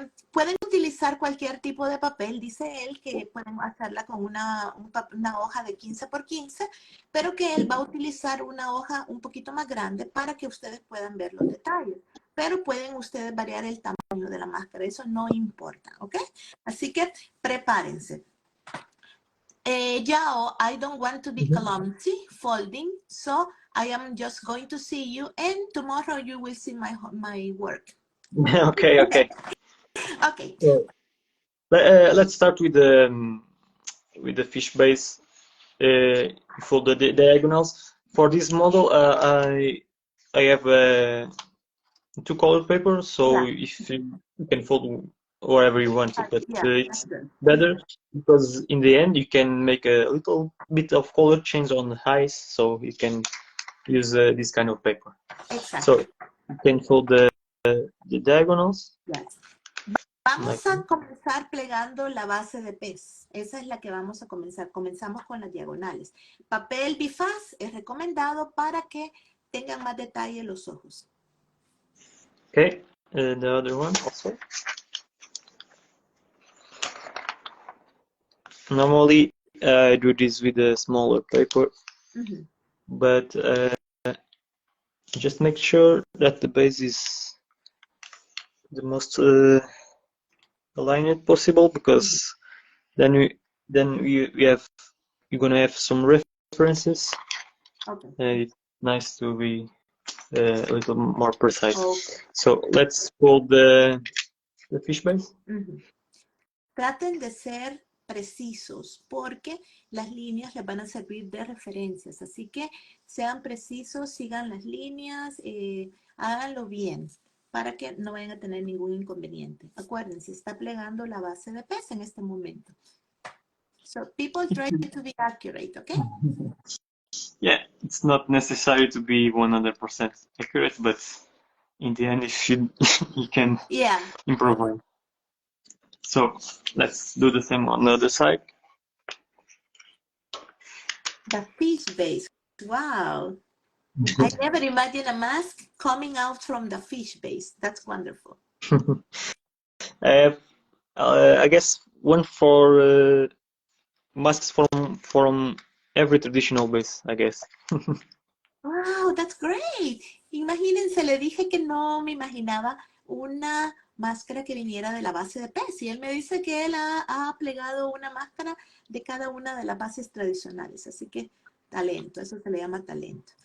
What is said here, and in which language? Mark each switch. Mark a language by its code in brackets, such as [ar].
[es] Pueden utilizar cualquier tipo de papel. Dice él que pueden hacerla con una hoja de 15 por 15, pero que él va a utilizar una hoja un poquito más grande para que ustedes puedan ver los detalles. Pero pueden ustedes variar el tamaño de la máscara. Eso no importa, ¿ok? Así que prepárense. [en] João, I don't want to be clumsy folding, so I am just going to see you, and tomorrow you will see my work. Okay, okay. Okay. Let's start with the fish base. For the diagonals. For this model, I have two colored paper, so Yeah. if you can fold wherever you want it, but Yeah, it's better because in the end you can make a little bit of color change on the highs, so you can use this kind of paper. Exactly. So you can fold the diagonals. Yes. [es] Vamos a comenzar plegando la base de pez. Esa es la que vamos a comenzar. Comenzamos con las diagonales. Papel bifaz es recomendado para que tengan más detalle los ojos. [en] Okay, the other one also. Normally, I do this with a smaller paper, but just make sure that the base is the most aligned possible, because then you're gonna have some references. Okay. It's nice to be a little more precise. Okay. So let's fold the fish base. [es] Traten de ser precisos porque las líneas les van a servir de referencias. Así que sean precisos, sigan las líneas, háganlo bien para que no vayan a tener ningún inconveniente. Acuérdense, está plegando la base de pez en este momento. [en] So people try to be accurate, okay? Yeah, it's not necessary to be 100% accurate, but in the end, you can improve. So let's do the same on the other side. The fish base. Wow. I never imagined a mask coming out from the fish base. That's wonderful. I guess one for masks from every traditional base, I guess. Wow, that's great. [es] Imagínense, le dije que no me imaginaba una máscara que viniera de la base de pez. Y él me dice que él ha plegado una máscara de cada una de las bases tradicionales. Así que talento, eso se le llama talento.